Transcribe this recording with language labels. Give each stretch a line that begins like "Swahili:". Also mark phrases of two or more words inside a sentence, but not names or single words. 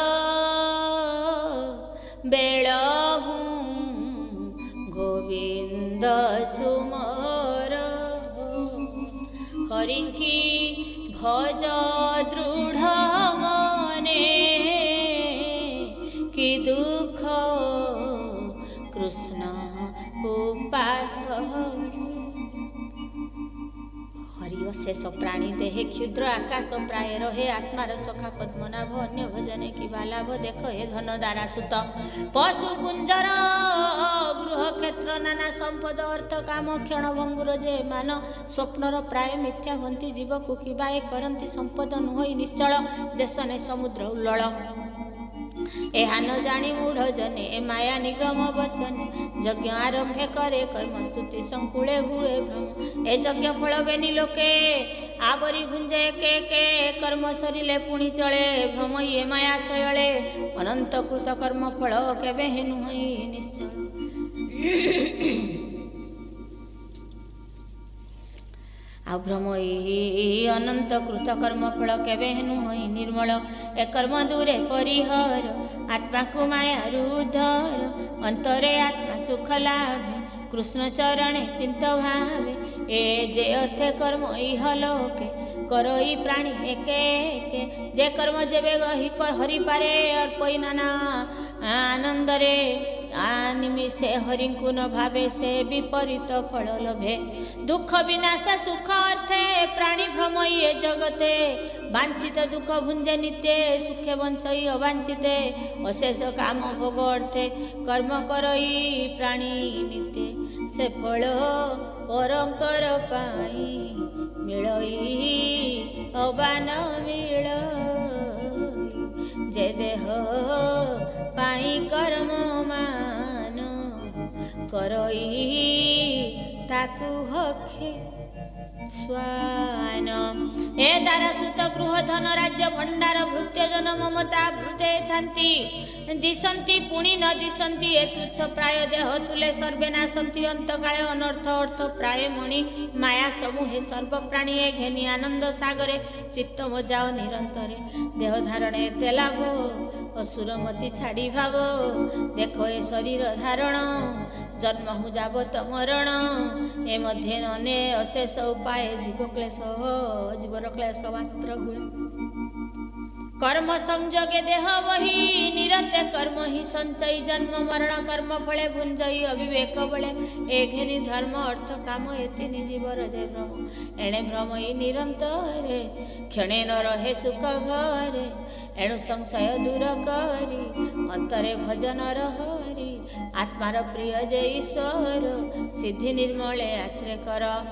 Odia: ବେଲ ଗୋବିଂଦ ସୁମର ହରିଂକୀ ଭଜ ଦୃଢ଼ ମନେ କି ଦୁଖ କୃଷ୍ଣ ଉପାସ ହରି ଅଶେଷ ପ୍ରାଣୀ ଦେହେ କ୍ଷୁଦ୍ର ଆକାଶ ପ୍ରାୟ ରହେ ଆତ୍ମାର ସଖା ପଦ୍ମନାଭ ଅନ୍ୟ ଭଜନେ କି ଲାଭ ଦେଖ ହେ ଧନ ଦାରା ସୁତ ପଶୁ କୁଂଜର ଗୃହ କ୍ଷେତ୍ର ନାନା ସଂପଦ ଅର୍ଥ କାମ କ୍ଷଣ ଭଂଗୁର ଜେ ମାନ ସ୍ୱପ୍ନର ପ୍ରାୟ ମିଥ୍ୟା ହଂତୀ ଜୀବ କୋ କିବାଏ କରଂତୀ ସଂପଦ ନୁହଈ ନିଶ୍ଚଲ ଜେସନେ ସମୁଦ୍ର ଉଲ୍ଲଲ ଏହା ନ ଜାନୀ ମୂଢ଼ ଜନେ ଏ ମାୟା ନିଗମ ବଚନେ ଯଜ୍ଞ ଆରଂଭେ କରେ କର୍ମ ସ୍ତୁତି ସଂକୁଲେ ହୁଏ ଭ୍ରମ ଏ ଯଜ୍ଞ ଫଲ ବେନୀ ଲୋକେ ଆବରୀ ଭୁଂଜେ କେ କର୍ମ ସରିଲେ ପୁଣୀ ଚଲେ ଭ୍ରମ ଯେ ମାୟା ଶୟଲେ ଅନଂତ କୃତ କର୍ମ ଫଲ କେବେ ହେନୁ ହଈ ନିଶ୍ଚଲ ଆ ଭ୍ରମ ଅନଂତ କୃତ କର୍ମ ଫଲ କେବେ ହେନୁ ହଈ ନିର୍ମଲ ଏ କର୍ମ ଦୂରେ ପରିହର ଆତ୍ମା କୋ ମାୟା ରୁଧର ଅଂତରେ ଆତ୍ମା ସୁଖ ଲାଭେ କୃଷ୍ଣ ଚରଣେ ଚିଂତ ଭାବେ ଏ ଜେ ଅର୍ଥେ କର୍ମ ଇହ ଲୋକେ କରୋ ଈ ପ୍ରାଣୀ ଏକେ ଏକେ ଜେ କର୍ମ ଜେବେ ଗହୀ କର ହରି ପାରେ ଅର୍ପଈ ନାନା ଆନଂଦ ରେ ନିମିଷେ ହରିଂକୁ ନ ଭାବେ ସେ ବିପରୀତ ଫଲ ଲଭେ ଦୁଖ ବିନାଶ ସୁଖ ଅର୍ଥେ ପ୍ରାଣୀ ଭ୍ରମ ଯେ ଜଗତେ ବାଂଛିତ ଦୁଖ ଭୁଂଜେ ନିତ୍ୟ ସୁଖେ ବଂଚଈ ଅବାଂଛିତେ ଅଶେଷ କାମ ଭୋଗ ଅର୍ଥେ କର୍ମ କରଈ ପ୍ରାଣୀ ନିତ୍ୟ ସେ ଫଲ ପରଂକର ପାଈ ମିଲଈ ଅବାନ ମିଲଈ ଜେ ଦେହ ପାଈ କର୍ମ ମାନ କରଈ ତାକୁ ହଖେ ସ୍ୱାନ ଏ ଦାରାସୁତ ଗୃହ ଧନ ରାଜ୍ୟ ଭଂଡାର ଭୃତ୍ୟ ଜନ ମମତା ଭୃତେ ଥାଂତୀ ଦିଶଂତୀ ପୁଣୀ ନ ଦିଶଂତୀ ଏ ତୁଚ୍ଛ ପ୍ରାୟ ଦେହ ତୁଲେ ସର୍ବେ ନାସଂତୀ ଅଂତକାଲେ ଅନର୍ଥ ଅର୍ଥ ପ୍ରାୟ ମଣି ମାୟା ସମୂହେ ସର୍ବ ପ୍ରାଣୀ ଏ ଘେନୀ ଆନଂଦ ସାଗରେ ଚିତ୍ତ ମଜାଓ ନିରଂତରେ ଦେହ ଧାରଣେ ତେ ଲାଭ ଅସୁରମତୀ ଛାଡ଼ୀ ଭାବ ଦେଖୋ ଏ ଶରୀର ଧାରଣ ଜନ୍ମ ହୂଁ ଜାବତ ମରଣ ଏ ମଧ୍ୟ ନନେ ଅଶେଷ ଉପାୟ ଜୀବ କ୍ଲେଶ ଜୀବର କ୍ଲେଶ ମାତ୍ର ହୁଏ କର୍ମ ସଂଜୋଗେ ଦେହ ବହୀ ନିରତେ କର୍ମ ହୀ ସଂଚୟ ଜନ୍ମ ମରଣ କର୍ମ ଫଲେ ଭୁଂଜଈ ଅବିବେକ ବଲେ ଏ ଘେନୀ ଧର୍ମ ଅର୍ଥ କାମ ଏତି ଜୀବର ଜୟ ଭ୍ରମ ଏଣେ ଭ୍ରମ ନିରଂତର କ୍ଷଣେ ନ ରହେ ସୁଖ ଘରେ ଏଣୁ ସଂଶୟ ଦୂର କରୀ ଅଂତରେ ଭଜନ ହରି ଆତ୍ମାର ପ୍ରିୟ ଜୟ ଈଶ୍ୱର ସିଦ୍ଧି ନିର୍ମଲେ ଆଶ୍ରୟ କର